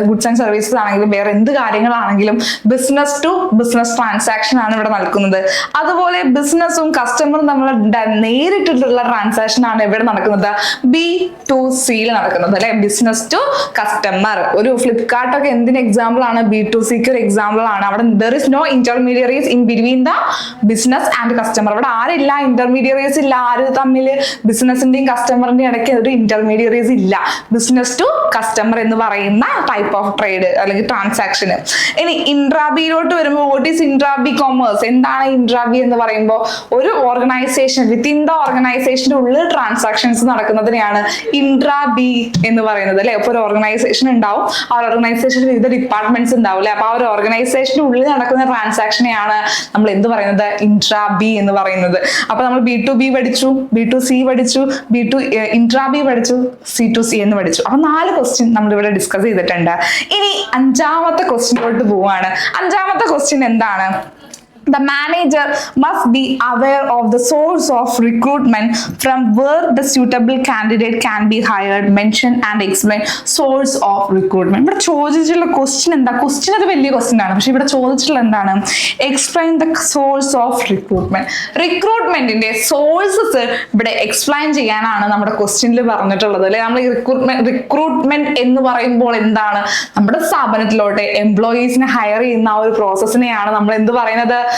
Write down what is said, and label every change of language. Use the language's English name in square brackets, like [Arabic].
[Malayalam] Goods and services ആണെങ്കിലും വേറെ എന്ത് കാര്യങ്ങളാണെങ്കിലും ബിസിനസ് ടു ബിസിനസ് ട്രാൻസാക്ഷൻ ആണ് ഇവിടെ നടക്കുന്നത്. അതുപോലെ ബിസിനസ്സും കസ്റ്റമറും തമ്മിൽ നേരിട്ടുള്ള ട്രാൻസാക്ഷൻ ആണ് എവിടെ നടക്കുന്നത്? B2Cയിൽ നടക്കുന്നത് അല്ലെ. Business to customer. ഒരു ഫ്ലിപ്കാർട്ട് ഒക്കെ എന്തിന് എക്സാമ്പിൾ ആണ്? B2Cക്ക് ഒരു എക്സാമ്പിൾ ആണ്. അവിടെ [English] there is no intermediaries in between the business and customer. [Malayalam] അവിടെ ആരില്ല, ഇന്റർമീഡിയറീസ് ഇല്ല. ആര് തമ്മിൽ? ബിസിനസിന്റെയും കസ്റ്റമറിന്റെയും ഇടയ്ക്ക് ഒരു ഇന്റർമീഡിയറീസ് ഇല്ല. ബിസിനസ് ടു കസ്റ്റമർ എന്ന് പറയുന്ന ടൈപ്പ് ഓഫ് ട്രേഡ് അല്ലെങ്കിൽ ട്രാൻസാക്ഷൻ. ഇനി ഇൻട്രാബിയിലോട്ട് വരുമ്പോൾ [English] What is ഇൻട്രാബി commerce? [Malayalam] എന്താണ് ഇൻട്രാബി എന്ന് പറയുമ്പോൾ ഒരു ഓർഗനൈസേഷൻ വിത്തിൻ ദ ഓർഗനൈസേഷന്റെ ഉള്ളിൽ ട്രാൻസാക്ഷൻസ് നടക്കുന്നതിനെയാണ് ഇൻട്രാബി എന്ന് പറയുന്നത് അല്ലെ. അപ്പൊ ഒരു ഓർഗനൈസേഷൻ ഉണ്ടാവും, ആ ഓർഗനൈസേഷനിൽ വിവിധ ഡിപ്പാർട്ട്മെന്റ്സ് ഉണ്ടാവും അല്ലെ. അപ്പൊ ആ ഒരു ഓർഗനൈസേഷന്റെ ഉള്ളിൽ നടക്കുന്ന ട്രാൻസാക്ഷനെയാണ് നമ്മൾ എന്ത് പറയുന്നത്? ഇൻട്രാബി എന്ന് പറയുന്നത്. അപ്പൊ നമ്മൾ B2B പഠിച്ചു, B2C പഠിച്ചു, ഇൻട്രാബി പഠിച്ചു, C2C എന്ന് പഠിച്ചു. അപ്പൊ 4 ക്വസ്റ്റ്യൻ നമ്മൾ ഇവിടെ ഡിസ്കസ് ചെയ്തിട്ടുണ്ട്. ഇനി 5ാമത്തെ ക്വസ്റ്റ്യനിലോട്ട് പോവാണ്. 5ാമത്തെ ക്വസ്റ്റ്യൻ എന്താണ്? [English] The manager must be aware of the source of recruitment from where the suitable candidate can be hired. Mention and explain source of recruitment. [Malayalam] ഇവിടെ ചോദിച്ചിട്ടുള്ള ക്വസ്റ്റ്യൻ എന്താ? ക്വസ്റ്റ്യൻ അത് വലിയ ക്വസ്റ്റ്യൻ ആണ്, പക്ഷെ ഇവിടെ ചോദിച്ചിട്ടുള്ള എന്താണ്? [English] Explain the source of recruitment. [Malayalam] റിക്രൂട്ട്മെന്റിന്റെ sources ഇവിടെ എക്സ്പ്ലെയിൻ ചെയ്യാനാണ് നമ്മുടെ ക്വസ്റ്റ്യനിൽ പറഞ്ഞിട്ടുള്ളത് അല്ലെ. നമ്മൾ റിക്രൂട്ട്മെന്റ് എന്ന് പറയുമ്പോൾ എന്താണ്? നമ്മുടെ സ്ഥാപനത്തിലോട്ട് എംപ്ലോയീസിനെ ഹയർ ചെയ്യുന്ന ആ ഒരു പ്രോസസ്സിനെയാണ് നമ്മൾ എന്ത് പറയുന്നത്?